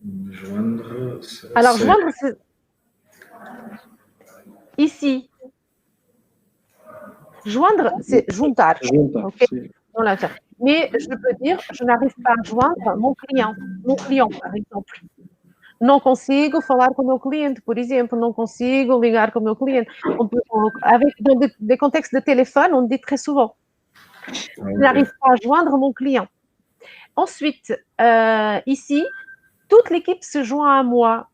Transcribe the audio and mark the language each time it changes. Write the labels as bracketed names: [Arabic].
[French] Joindre. Alors, joindre, c'est ici. Joindre, c'est juntar. Okay? Mais je peux dire, je n'arrive pas à joindre mon client, par exemple. [Portuguese] Não consigo falar com o meu cliente, por exemplo, não consigo ligar com o meu cliente. [French] Dans des contextes de téléphone, on dit très souvent. Je n'arrive pas à joindre mon client. Ensuite, ici, toute l'équipe se joint à moi.